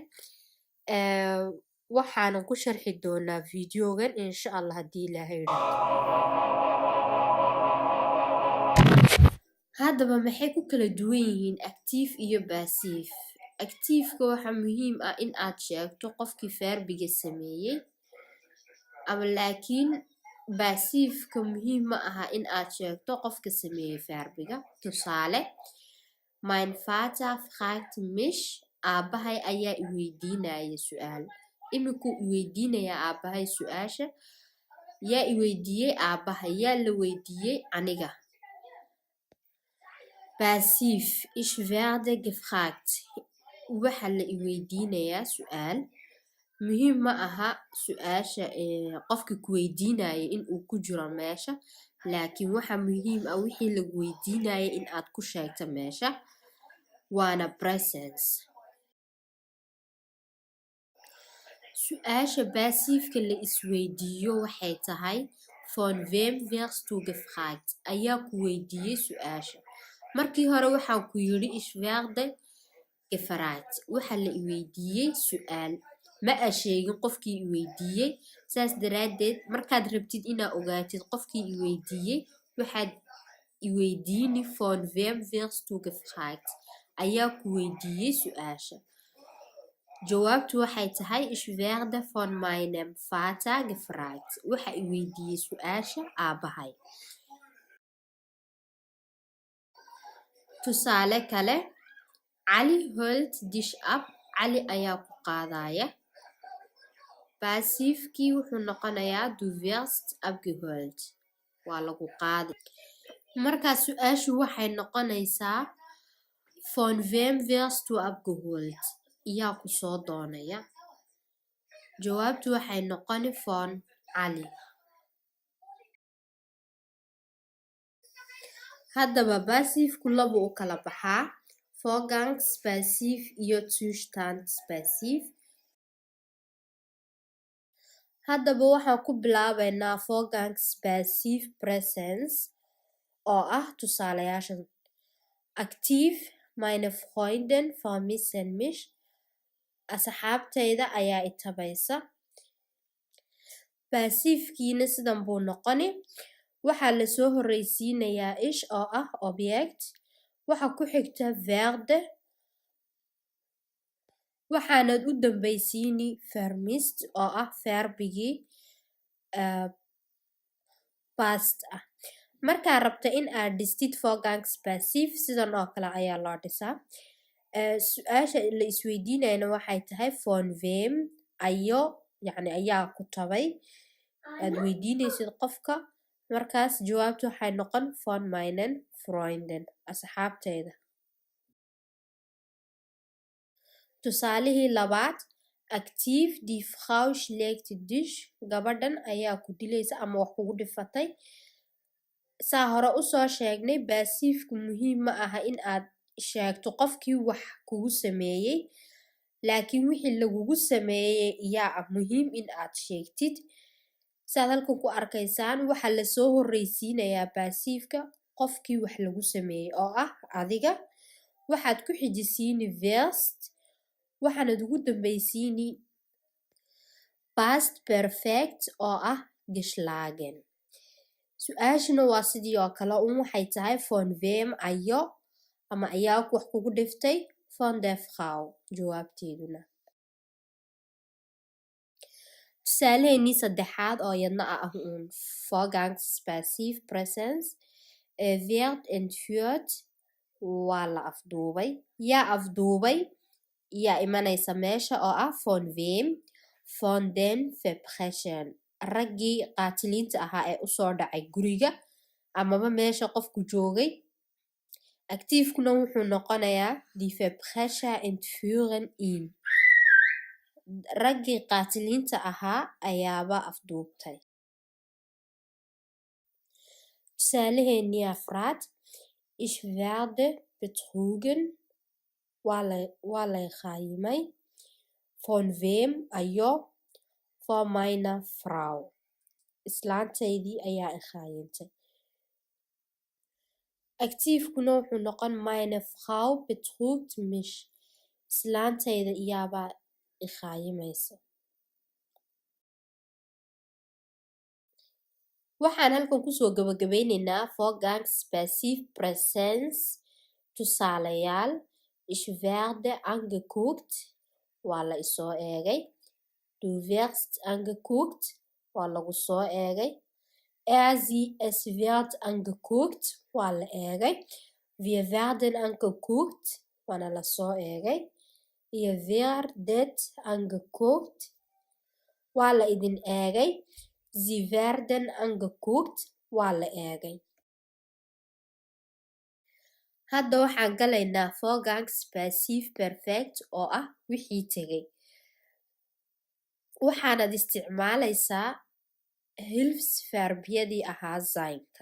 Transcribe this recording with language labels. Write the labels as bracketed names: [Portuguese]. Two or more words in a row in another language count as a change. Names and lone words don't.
[Somali] Waxaanan ku sharxi doonaa videogan [Arabic] إن شاء الله [Somali] haddii Ilaahay haddaba maxay ku kala duwan yihiin active iyo passive? Active-ka waxaa muhiim ah in aad sheegto qofkii verbiga sameeyey, ama laakiin passive-ka muhiim ma aha in aad sheegto qofka sameeyey verbiga. Tusaale, [German] mein Vater fragt mich, [Somali] aabahay ayaa i weydiinaya su'aal. Imikuu i weydiinaya aabahay su'aasha. Yaa i weydiiyey aabahay, yaa la weydiiyey aniga. [German] Passive, ich werde gefragt. [Somali] Waxa la i weydiinayaa su'aal. Muhiim ma aha su'aasha qofka ku weydiinaya in uu ku jiro meesha, laakiin waxa muhiim ah wixii lagu weydiinaya in aad ku sheegto meesha, waana presence. Su'aasha passive-ka la isweydiiyo waxay tahay [German] von wem wirst du gefragt? [Somali] Ayaa ku weydiiyey su'aasha. Markii hore waxaa ku yiri [German] ich werde gefragt. [Somali] Waxa la i weydiiyey su'aal. Ma a sheegin qofkii i weydiiyey. Saas daraadeed markaad rabtid inaad ogaatid qofkii i weydiiyey, waxaad i weydiini [German] von wem wirst du gefragt? [Somali] Ayaa ku weydiiyey su'aasha. Jawaabtu waxay tahay [German] ich werde von meinem Vater gefragt. [Somali] Waxa i weydiiyey su'aasha aabahay. Tusaale kale, [German] Ali holt dich ab. [Somali] Ali ayaa ku qaadaya. Passive-kii wuxuu noqonayaa [German] du wirst abgeholt. [Somali] Waa lagu qaadi. Markaa su'aashu waxay noqonaysaa [German] von wem wirst du abgeholt? [Somali] Iyaa ku soo doonaya. Jawaabtu waxay noqoni [German] von Ali. [Somali] Haddaba passive-ku laba u kala baxaa. [German] Vorgangspassive iyo Zustandspassive. [Somali] Haddaba waxaan ku bilaabaynaa Vorgangspassive presence oo ah tusaalayaashan. Active, [German] meine Freundin vermissen mich. [Somali] Asxaabtayda ayaa i tabaysa. Passive-kiina sidan buu noqoni. Waxaa la soo horreysiinayaa ich oo ah object. Waxa ku xigta werde. Waxaanad u dambaysiini vermisst oo ah verbigii past ah. Markaa rabta in aad dhistid Vorgangspassive sidan oo kale ayaa loo dhisaa. Su'aasha la isweydiinayna waxay tahay [German] von wem [Somali] ayo, yacni ayaa ku tabay. Aad weydiinaysid qofka. Markaas jawaabtu waxay noqon [German] von meinen Freunden. [Somali] Asxaabtayda. Tusaalihii labaad, active, [German] die Frau schlägt dich. [Somali] Gabadhan ayaa ku dilaysa ama wax kugu dhifatay. Saa hore u soo sheegnay passive-ku muhiim ma aha in aad sheegto qofkii wax kugu sameeyey, laakiin wixii lagugu sameeyey yaa muhiim in aad sheegtid. Saad halkan ku arkaysaan waxaa la soo horreysiinayaa passive-ka qofkii wax lagu sameeyey oo ah adiga. Waxaad ku xijisiini wirst. Waxaanad ugu dambaysiini [English] past perfect [Somali] oo ah geschlagen. Su'aashuna waa sidii oo kale waxay tahay [German] von wem [Somali] ayo, ama ayaa wax kugu dhiftay [German] von der Frau. [Somali] Jawaabteeduna. Tusaaleheenii saddexaad oo yadna ah Vorgangspassive presence. [German] Wird entführt. [Somali] Waa la afduubay. Yaa afduubay. Yaa imanaysa meesha oo ah [German] von wem. Von den Verbrechern. [Somali] Raggii qaatiliinta ahaa ee usoo dhacay guriga amaba meesha qofku joogay. Active-kuna wuxuu noqonayaa [German] die Verbrecher entführen ihn. [Somali] Raggii qaatiliinta ahaa ayaaba afduubtay. Tusaaleheenii afraad, [German] ich werde betrogen. [Somali] Waa lay khaayimay. [German] Von wem ayo. for meine Frau. [Somali] Islaantaydii ayaa i khaayintay. Aktiifkuna wuxuu noqon [German] meine Frau betrügt mich. [Somali] Islaantayda iyaabaa i khaayimaysa. Waxaan halkan kusoo gabagabeynaynaa [German] Vorgangs Passiv Präsens [Somali] tusaalayaal. [German] Ich werde angeguckt, [Somali] waa la isoo eegay. [German] Du wirst angeguckt, [Somali] waa lagu soo eegay. [German] Sie, es wird angeguckt, [Somali] waa la eegay. [German] Wir werden angeguckt, [Somali] waana la soo eegay. [German] Ihr werdet angeguckt, [Somali] waa la idin eegay. [German] Sie werden angeguckt, [Somali] waa la eegay. Hadda waxaan galaynaa [German] Vorgangs Passiv Perfect [Somali] oo ah wixii tegay. Waxaanad isticmaalaysaa hilfsverbiyadii ahaa zaynka.